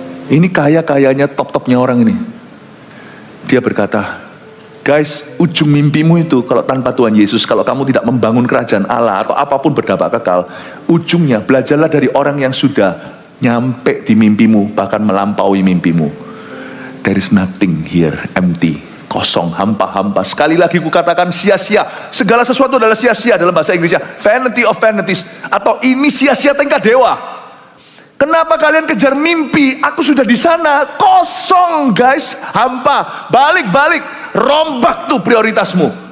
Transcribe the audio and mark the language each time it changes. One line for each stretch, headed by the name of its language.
Indonesian: Ini kaya-kayanya, top-topnya orang ini. Dia berkata, guys, ujung mimpimu itu kalau tanpa Tuhan Yesus, kalau kamu tidak membangun kerajaan Allah atau apapun berdampak kekal, ujungnya belajarlah dari orang yang sudah nyampe di mimpimu, bahkan melampaui mimpimu.
English: There is nothing here, empty.
Indonesian: Kosong, hampa-hampa. Sekali lagi kukatakan sia-sia. Segala sesuatu adalah sia-sia dalam bahasa Inggrisnya.
English: Vanity of vanities.
Indonesian: Atau ini sia-sia tingkat dewa. Kenapa kalian kejar mimpi? Aku sudah di sana. Kosong guys. Hampa. Balik-balik. Rombak tuh prioritasmu.